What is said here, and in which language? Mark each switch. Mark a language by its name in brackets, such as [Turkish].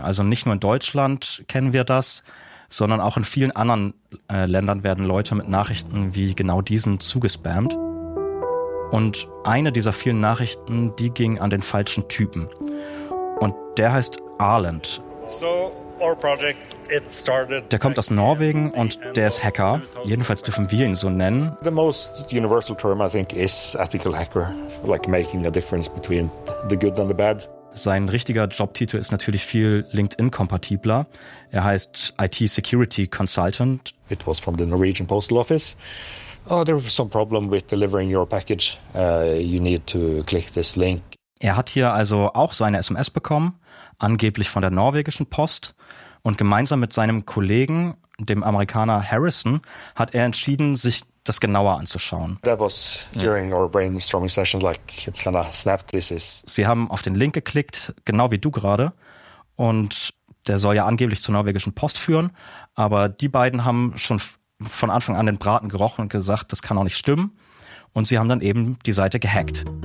[German] Also nicht nur in Deutschland kennen wir das, sondern auch in vielen anderen Ländern werden Leute mit Nachrichten wie genau diesen zugespammt. Und eine dieser vielen Nachrichten, die ging an den falschen Typen. Und der heißt Arland. [English] So, our project, it started. [German] Der kommt aus Norwegen und der ist Hacker. Jedenfalls dürfen wir ihn so nennen. [English] The most universal term, I think, is ethical hacker. Like making a difference between the good and the bad. [German] Sein richtiger Jobtitel ist natürlich viel LinkedIn-kompatibler. Er heißt IT Security Consultant. [English] It was from the Norwegian Postal Office. Oh, there was some problem with delivering your package. You need to click this link. [German] Er hat hier also auch seine SMS bekommen, angeblich von der norwegischen Post. Und gemeinsam mit seinem Kollegen, dem Amerikaner Harrison, hat er entschieden, sich das genauer anzuschauen. [English] That was during our brainstorming session, like it's kind of snapped. This is. [German] Sie haben auf den Link geklickt, genau wie du gerade. Und der soll ja angeblich zur norwegischen Post führen. Aber die beiden haben schon von Anfang an den Braten gerochen und gesagt, das kann auch nicht stimmen. Und sie haben dann eben die Seite gehackt.